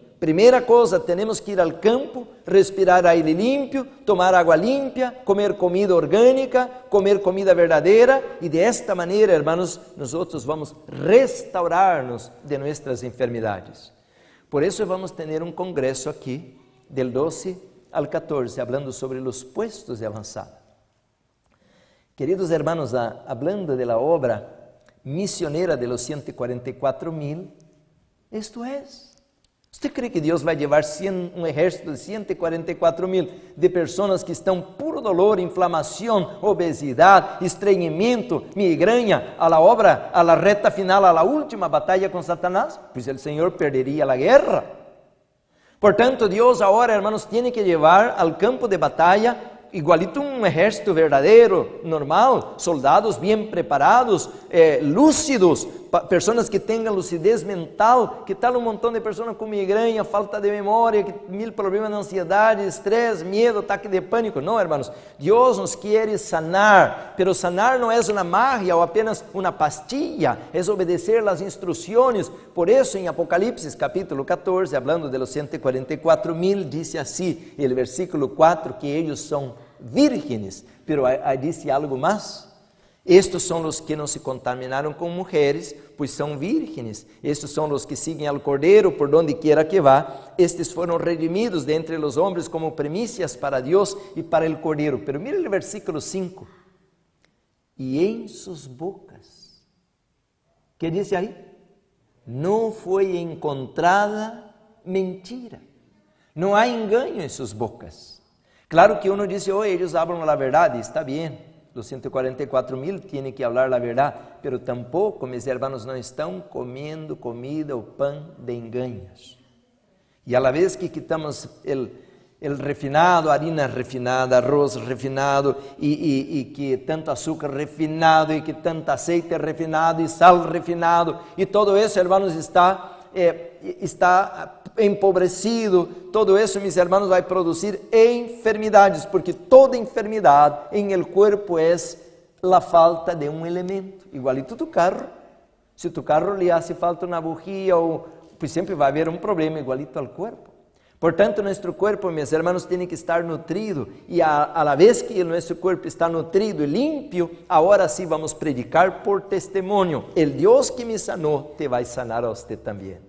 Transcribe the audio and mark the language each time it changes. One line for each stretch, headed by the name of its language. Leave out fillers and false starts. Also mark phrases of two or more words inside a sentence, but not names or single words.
Portuguese: Primeira coisa, temos que ir ao campo, respirar aire limpo, tomar água limpa, comer comida orgânica, comer comida verdadeira, e de esta maneira, irmãos, nós vamos restaurar-nos de nossas enfermidades. Por isso vamos ter um congresso aqui,
Spanish: del 12 al 14,
Portuguese: falando sobre os puestos de avançada.
Spanish: Queridos hermanos, hablando de la obra misionera de los 144,000, esto es. ¿Usted cree que Dios va a llevar un ejército de 144,000 de personas que están puro dolor, inflamación, obesidad, estreñimiento, migraña a la obra, a la recta final, a la última batalla con Satanás? Pues el Señor perdería la guerra. Por tanto, Dios ahora, hermanos, tiene que llevar al campo de batalla igualito
Portuguese: um exército verdadeiro, normal, soldados bem preparados, lúcidos, pessoas que tenham lucidez mental. Que tal um montão de pessoas com migraña, falta de memória, mil problemas de ansiedade, estresse, medo, ataque de pânico? Não, irmãos, Deus nos quer sanar, pero sanar não é uma magia ou apenas uma pastilha, é obedecer as instruções. Por isso, em Apocalipse capítulo 14,
Spanish: hablando de los 144,000,
Portuguese: diz assim, o versículo 4, que eles são vírgenes, pero aí disse algo mais. Estes são os que não se contaminaram com mulheres, pois são vírgenes. Estes são os que seguem ao Cordeiro por
Spanish: donde quiera
Portuguese: que vá. Estes foram redimidos de entre os homens como primícias para Deus e para o Cordeiro.
Spanish: Pero mire
Portuguese: o versículo 5. E em suas bocas, que diz aí? Não foi encontrada mentira. Não há engano em suas bocas.
Spanish: Claro que uno dice, ellos hablan a verdade,
Portuguese: está bem,
Spanish: os 144,000 tienen que hablar a verdade, pero tampoco, mis hermanos,
Portuguese: não estão comendo comida ou pão de engaños.
Spanish: E a la vez que quitamos el refinado, harina refinada, arroz refinado,
Portuguese: e que tanto açúcar
Spanish: refinado,
Portuguese: e que tanto
Spanish: aceite refinado,
Portuguese: e sal refinado, e todo isso,
Spanish: hermanos, está empobrecido,
Portuguese: todo isso,
Spanish: mis hermanos,
Portuguese: vai produzir enfermidades, porque toda enfermidade em
Spanish: el cuerpo
Portuguese: é a falta de um elemento, igualito tu carro. Se tu carro lhe
Spanish: hace falta
Portuguese: uma bujia, pues sempre vai haver um problema igualito ao corpo. Portanto, nosso corpo, meus irmãos, tem que estar nutrido, e
Spanish: a la vez que
Portuguese: nosso corpo está nutrido e limpio, agora sim vamos predicar por testemunho. El Deus que me sanou te vai sanar a você também.